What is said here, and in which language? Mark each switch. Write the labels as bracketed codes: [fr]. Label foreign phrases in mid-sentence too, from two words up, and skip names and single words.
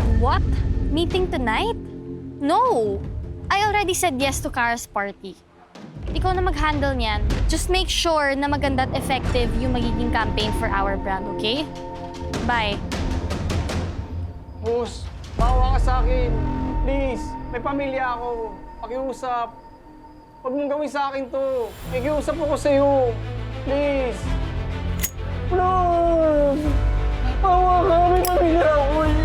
[en] What? Meeting tonight? No! I already said yes to Kara's party. [tl] Ikaw na mag-handle niyan. Just make sure na maganda at effective yung magiging campaign for our brand, okay? [en] Bye. [tl] Boss, bawa ka sa akin. Please, may pamilya ako. Pakiusap. Huwag mong gawin sa akin to. Nakikiusap ako sa'yo. [en] Please. Please. [tl] Bawa ka, may pamilya ako eh.